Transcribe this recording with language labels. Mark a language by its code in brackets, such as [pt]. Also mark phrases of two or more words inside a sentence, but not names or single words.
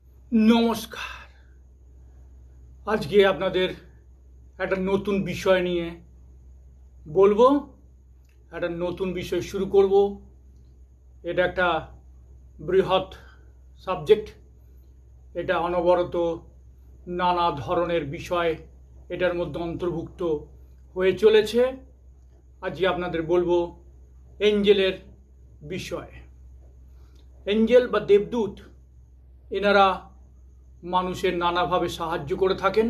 [bn] নমস্কার। আজ কে আপনাদের এক নতুন বিষয় নিয়ে বলবো, এক নতুন বিষয় শুরু করবো। এটা একটা বৃহৎ সাবজেক্ট, এটা অনবরত নানা ধরনের বিষয় এটার মধ্য অন্তর্ভুক্ত হয়ে চলেছে। আজ আপনাদের বলবো এঞ্জেলের বিষয়। এঞ্জেল বা দেবদূত এনারা মানুষের নানা ভাবে সাহায্য করে থাকেন।